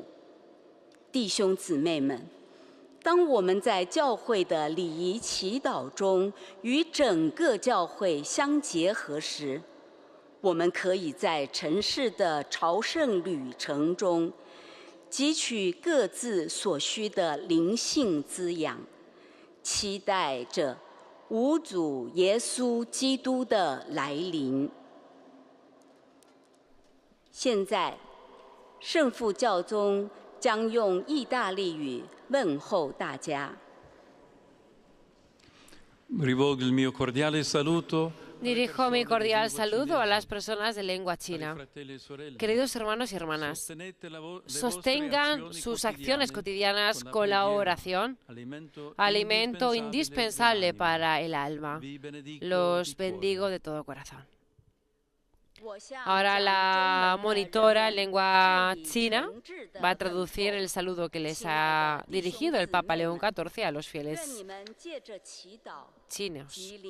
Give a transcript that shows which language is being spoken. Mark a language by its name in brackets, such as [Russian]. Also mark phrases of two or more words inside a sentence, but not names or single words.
[Chinese] 弟兄姊妹们，当我们在教会的礼仪祈祷中与整个教会相结合时，我们可以在尘世的朝圣旅程中汲取各自所需的灵性滋养，期待着吾主耶稣基督的来临。现在，圣父教宗将用意大利语问候大家。 [Italian] Rivolgo il mio cordiale saluto. [Spanish] Dirijo mi cordial saludo a las personas de lengua china. Queridos hermanos y hermanas, sostengan sus acciones cotidianas con la oración, alimento indispensable para el alma. Los bendigo de todo corazón. Ahora la monitora en lengua china va a traducir el saludo que les ha dirigido el Papa León XIV a los fieles chinos.